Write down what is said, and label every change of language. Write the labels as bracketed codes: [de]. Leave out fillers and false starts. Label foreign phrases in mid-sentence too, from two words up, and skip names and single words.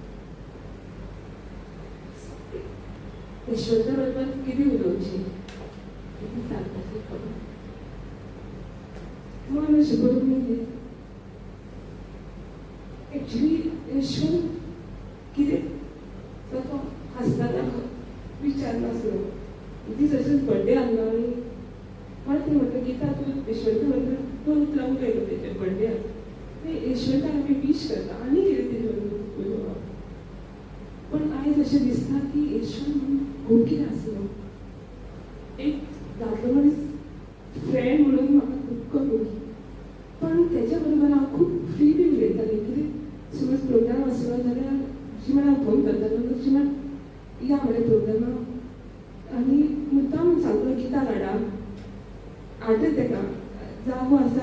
[kok] यशवंता बरोबर कितें उलोवचें, कितें सांगपाचें खबर मन अशें करून येयलें. एक्चुली यशवंत कितें तो हांसताना विचारनासलो. दीस अशेंच बर्थडे आहलो आनी रात्री म्हटलं गीता तू यशवंत म्हटलं तो उतरावून गेलो त्याच्या बर्थडेक ते यशवंताक आमी विश करता आनी कितें तेजे उलोवप पण आयज अशें दिसता की यशवंत खूब कितें आसलो एक दादलो मनीस फ्रेंड म्हणून म्हाका खूब कमी पण त्याच्या बरोबर हांव खूब फ्रीली उलयतालें कितें समज प्रोग्राम आसलो जाल्यार अशी म्हण हांव फोन करतालो तशी म्हण या म्हळ्यार प्रोग्रामाक आनी मुद्दाम सांगलो गीता धाडा हाडटा ताका जागो आसा